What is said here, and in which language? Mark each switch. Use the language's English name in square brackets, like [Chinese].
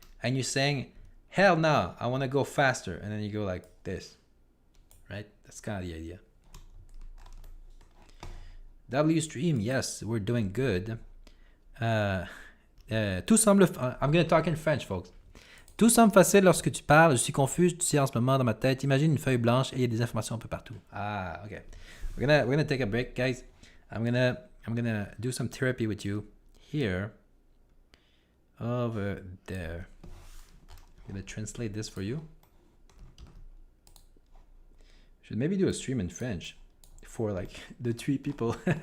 [English] And you're saying, hell no, I wanna go faster. And then you go like this, right? That's kind of the idea. W stream, yes, we're doing good. [French] Tout semble, [English] I'm gonna talk in French, folks. [French] Tout semble facile lorsque tu parles. Je suis confus, tu sais en ce moment dans ma tête. Imagine une feuille blanche et il y a des informations un peu partout. [English] Ah, okay. We're gonna take a break, guys. I'm gonna do some therapy with you here. Over there. I'm gonna translate this for you. Should maybe do a stream in French for like the 3 people.